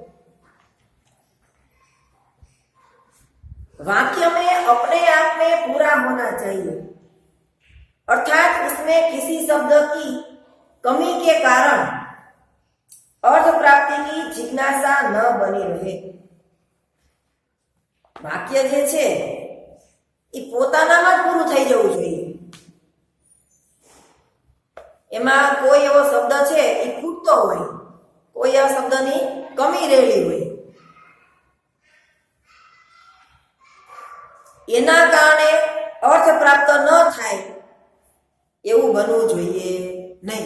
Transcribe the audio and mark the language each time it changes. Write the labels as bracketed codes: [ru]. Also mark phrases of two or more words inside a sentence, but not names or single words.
[hi] वाक्य में अपने आप में पूरा होना चाहिए, अर्थात उसमें किसी शब्द की कमी के कारण अर्थ प्राप्ति की जिज्ञासा न बनी रहे। [gu] વાક્ય જે છે એ પોતાનામાં જ પૂરું થઈ જવું જોઈએ। એમાં કોઈ એવો શબ્દ છે એ ખૂટતો હોય, કોઈ એવા શબ્દની કમી રહેલી હોય, એના કારણે અર્થ પ્રાપ્ત ન થાય એવું બનવું જોઈએ નહીં.